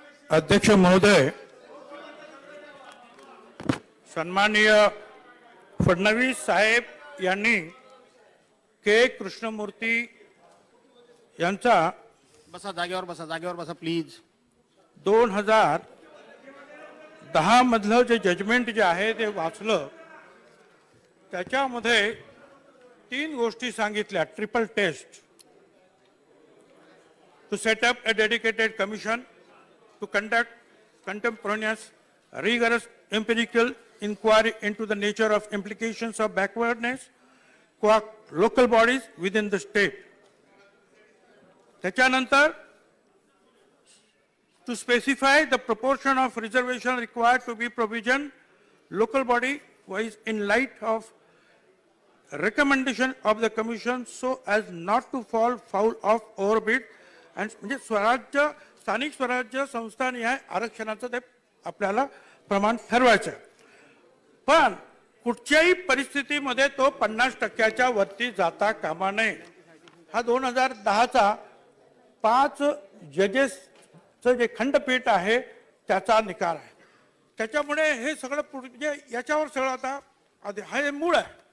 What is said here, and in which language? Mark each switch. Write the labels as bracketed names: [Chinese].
[Marathi] अध्यक्ष महोदय, सन्माननीय फडणवीस साहेब यांनी के कृष्णमूर्ती यांचा बसा जागेवर बसा प्लीज. 2010 मधलं जे जजमेंट जे आहे ते वाचलं. त्याच्यामध्ये 3 गोष्टी सांगितल्या. [English] Triple test, to set up a dedicated commission to conduct contemporaneous rigorous empirical inquiry into the nature of implications of backwardness for local bodies within the state. त्याच्यानंतर to specify the proportion of reservation required to be provisioned local body wise in light of recommendation of the commission so as not to fall foul of overbid and [Marathi] म्हणजे स्वराज्य स्थानिक स्वराज्य संस्थानिहाय आरक्षणाचं ते आपल्याला प्रमाण ठरवायचं आहे. पण कुठच्याही परिस्थितीमध्ये तो 50% वरती जाता कामा नये. हा 2010चा 5 जजेसचं जे खंडपीठ आहे त्याचा निकाल आहे. त्याच्यामुळे हे सगळं म्हणजे याच्यावर सगळं आता हे मूळ आहे.